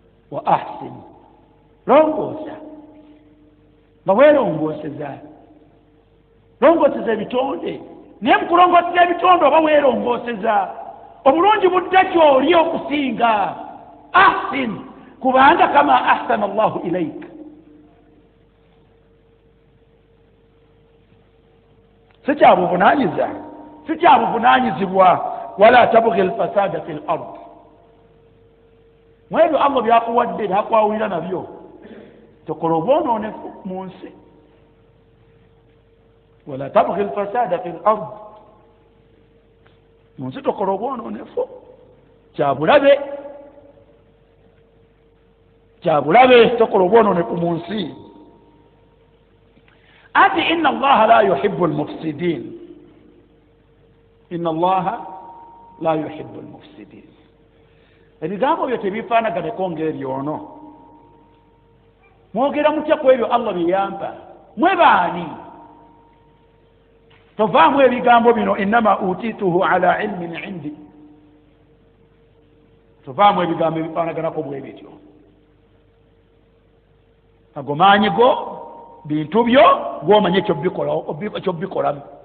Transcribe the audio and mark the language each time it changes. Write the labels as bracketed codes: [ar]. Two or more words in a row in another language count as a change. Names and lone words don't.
[ar] وأحسن. [lg] Longoosa. Nga weerongooseza. Longooseza ebitonde. Naye mu kulongooseza ebitonde oba weerongooseza, obulungi budda gy'oli okusinga. Ahsin. Kubanga [ar] كما أحسن الله إليك. [lg] Si kya buvunaanyiza, si kya buvunaanyizibwa, [ar] "ولا تبغ الفساد في الأرض." [lg] Mu ebyo Allah byakuwadde, byakwawulira nabyo, tokola obwonoonefu mu nsi. [ar] "ولا تبغ الفساد في الأرض." [lg] Mu nsi tokola obwonoonefu. Kya bulabe. Kya bulabe, tokola obwonoonefu mu nsi. Ati, [ar] "إن الله لا يحب المفسدين." "إن الله لا يحب المفسدين." [lg] Ebigambo byo tebifaanaganeko ng'ebyono. Mwogera mutya ku ebyo Allah bye yampa? Mwe baani? Tovaamu ebigambo bino, [ar] "إنما أوتيته على علم عندي." [lg] Tovaamu ebigambo ebifaanaganako bwe bityo. Ago maanyi go, bintu byo, gw'omanye ekyobbikola-, ekyobbikolamu.